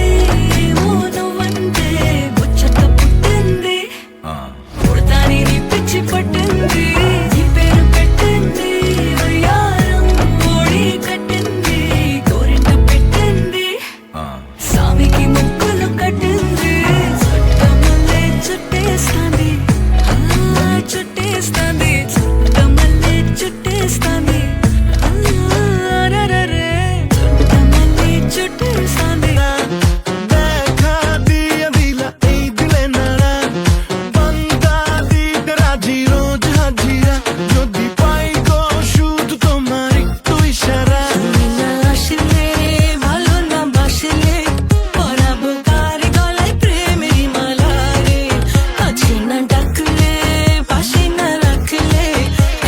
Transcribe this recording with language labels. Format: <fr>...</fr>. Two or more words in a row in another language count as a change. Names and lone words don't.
<te>ఏమో నువ్వంటే ముచ్చట పుట్టింది పుడతాని నీ పిచ్చి పట్టింది నీ పేరు పెట్టింది వయ్యారం ఓడి కట్టింది గోరింట పెట్టింది సామికి ముక్కులు కట్టింది చుట్టమల్లే చుట్టేస్తాంది చుట్టేస్తాంది చుట్టమల్లే చుట్టేస్తాంది రరరే చుట్టమల్లే చుట్టేస్తాంది</te> <bn>দেখা দিয়ে দিলা এই দিলে নাড়া বান্দা দিতে রাজি রোজ হাজিরা যদি পাই গো শুধু তোমার একটু ইশারা না আসলে ভালো না বাসলে পরাবো কার গলায় প্রেমের মালা রে আছে না ডাকলে পাশে না রাখলে এ</bn>